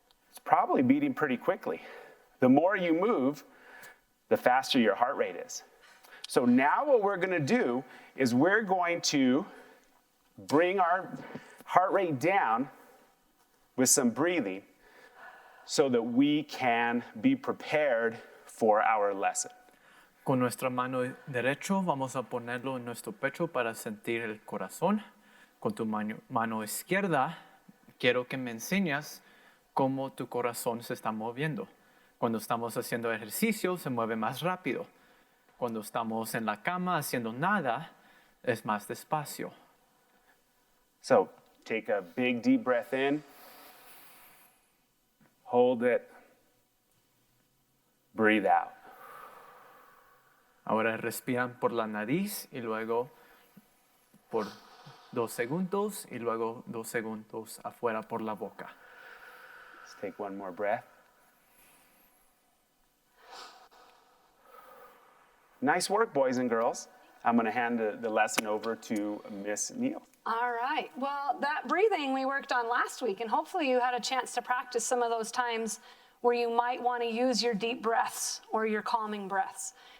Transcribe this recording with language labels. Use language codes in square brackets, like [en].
[en] It's probably beating pretty quickly. The more you move, the faster your heart rate is. So now what we're going to do is we're going to bring our heart rate down with some breathing so that we can be prepared for our lesson. [es] Con nuestra mano derecha vamos a ponerlo en nuestro pecho para sentir el corazón. Con tu mano izquierda quiero que me enseñes cómo tu corazón se está moviendo. Cuando estamos haciendo ejercicio se mueve más rápido. Cuando estamos en la cama haciendo nada es más despacio. [en] So take a big deep breath in, hold it, breathe out. [es] Ahora respiran por la nariz y luego por 2 segundos y luego 2 segundos afuera por la boca. [en] Let's take one more breath. Nice work, boys and girls. I'm going to hand the lesson over to Miss Neal. All right. Well, that breathing we worked on last week, and hopefully you had a chance to practice some of those times where you might want to use your deep breaths or your calming breaths.